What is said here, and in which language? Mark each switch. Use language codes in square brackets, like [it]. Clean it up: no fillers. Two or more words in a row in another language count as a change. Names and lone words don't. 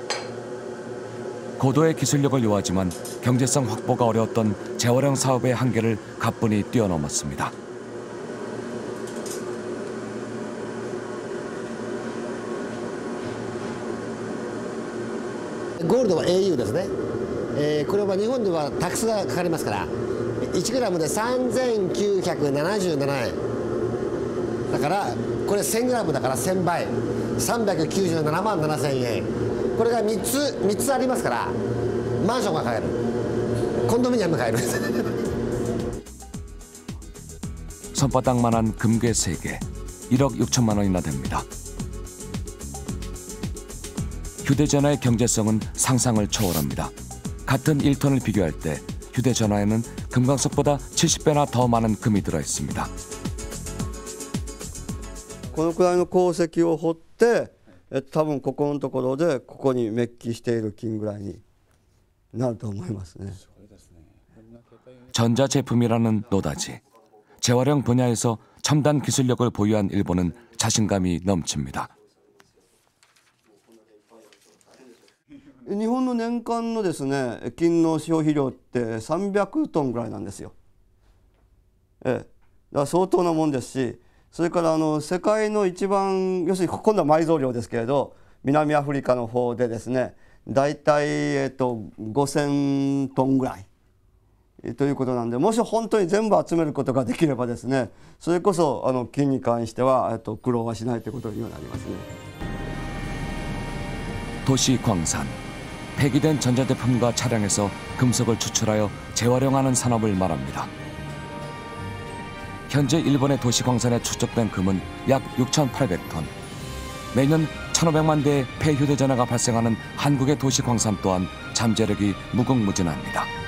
[ko] 고도의 기술력을 요하지만 경제성 확보가 어려웠던 재활용 사업의 한계를 가뿐히 뛰어넘었습니다. [ja] 골드는 au ですね。これは日本ではタックスがかかりますから1グラムで3977円だからこれ1000グラムだから1000倍397万7000円これが3つありますからマンションが買えるコンドミニアムが買える [ko] 손바닥만한 금괴 3개 1억 6천만 원이나 됩니다. 휴대전화의 경제성은 상상을 초월합니다. 같은 1톤을 비교할 때 휴대전화에는 금광석보다 70배나 더 많은 금이 들어 있습니다. [ja] このくらいの鉱石を掘って多分ここのところでここにメッキしている金ぐらいになると思いますね. [ko] 전자제품이라는 노다지. 재활용 분야에서 첨단 기술력을 보유한 일본은 자신감이 넘칩니다. [ja] 日本の年間のですね金の消費量って300トンぐらいなんですよ。だから相当なもんですし、それから世界の一番要するに今度は埋蔵量ですけれど、南アフリカの方でですね大体5000トンぐらい。ということなんで、もし本当に全部集めることができればですね、それこそ金に関しては苦労はしないということにはなりますね。 [ko] 도시광산, 폐기된 전자제품과 차량에서 금속을 추출하여 재활용하는 산업을 말합니다. 현재 일본의 도시광산에 축적된 금은 약 6,800톤. 매년 1,500만 대의 폐휴대전화가 발생하는 한국의 도시광산 또한 잠재력이 무궁무진합니다.